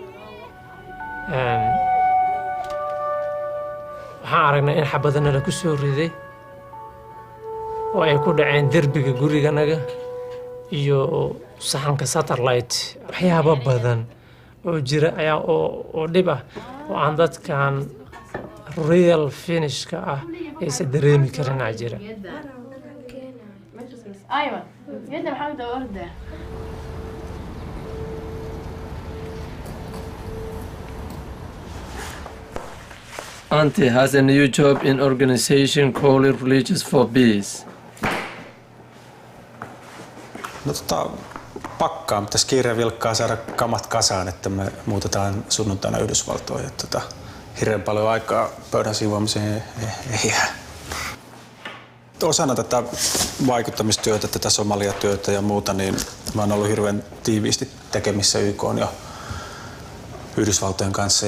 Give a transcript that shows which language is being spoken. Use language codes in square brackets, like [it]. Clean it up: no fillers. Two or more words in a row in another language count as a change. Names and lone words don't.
[so] waxaan aragnay in xabadana la ku soo riday oo ay ku dhaceen derbiga guriganaga iyo saxanka satellite waxyaabo badan oo jira ayaa oo dhib ah oo aan dadkan real finishka ah aysan dareemi karin jira [ar] أيوة يدا بحاول أدور ده [en] Auntie has a new job in organization called Religious for Peace. [fi] No pakkaan, pitäisi kiireen vilkkaa saada kamat kasaan, että me muutetaan sunnuntaina Yhdysvaltoihin. Hirveän paljon aikaa pöydän siivoamiseen ei jää. Osana tätä vaikuttamistyötä, tätä Somalia-työtä ja muuta, niin mä oon ollut hirveän tiiviisti tekemissä YK:n ja Yhdysvaltojen kanssa.